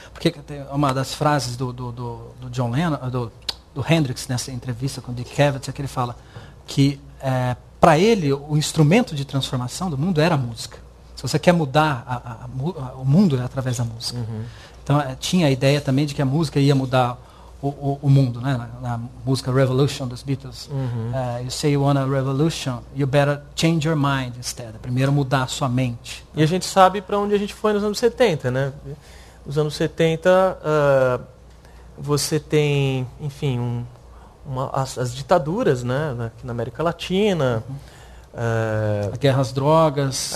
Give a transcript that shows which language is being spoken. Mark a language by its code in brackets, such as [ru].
[pt] Porque uma das frases do John Lennon, do Hendrix, nessa entrevista com o Dick Cavett, é que ele fala que para ele o instrumento de transformação do mundo era a música. Se você quer mudar o mundo, é através da música. Uhum. Então tinha a ideia também de que a música ia mudar o mundo, né? Na música Revolution dos Beatles. Uhum. [en] You say you want a revolution, you better change your mind instead. [pt] Primeiro mudar a sua mente. E a gente sabe para onde a gente foi nos anos 70, né? Nos anos 70 você tem, enfim, as ditaduras, né? Aqui na América Latina. Uhum. A guerra às drogas.